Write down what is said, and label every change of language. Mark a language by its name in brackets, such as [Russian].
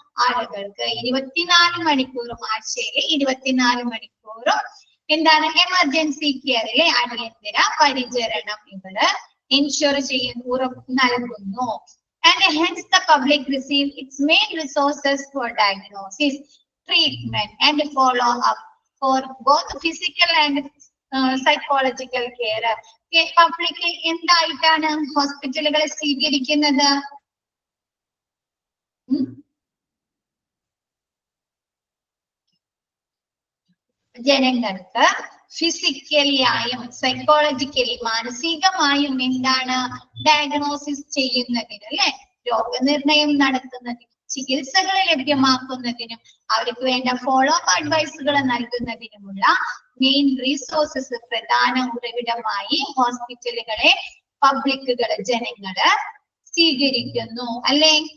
[Malayalam] ആളുകൾക്ക് 24 മണിക്കൂറും, ആഴ്ചയിൽ 24 മണിക്കൂറും എന്താണ്? എമർജൻസി കെയറിലെ അടിയന്തര പരിചരണം ഇവര് എൻഷുർ ചെയ്യുന്നു, ഉറപ്പ് നൽകുന്നു. [English] And hence the public receive its main resources for diagnosis, treatment and follow up for both physical and [Malayalam] psychological care. Public എന്തായിട്ടാണ് ഹോസ്പിറ്റലുകളെ സ്വീകരിക്കുന്നത്? ജനങ്ങൾക്ക് ഫിസിക്കലി ആയും സൈക്കോളജിക്കലി മാനസികമായും എന്താണ് ഡയഗ്നോസിസ് ചെയ്യുന്നതിന്, അല്ലെ, രോഗനിർണയം നടത്തുന്നതിനും ചികിത്സകൾ ലഭ്യമാക്കുന്നതിനും അവർക്ക് വേണ്ട ഫോളോ അപ്പ് അഡ്വൈസുകൾ നൽകുന്നതിനുമുള്ള മെയിൻ റിസോഴ്സസ്, പ്രധാന ഉറവിടമായി ഹോസ്പിറ്റലുകളെ പബ്ലിക്കുകള് ജനങ്ങള് സ്വീകരിക്കുന്നു, അല്ലെ?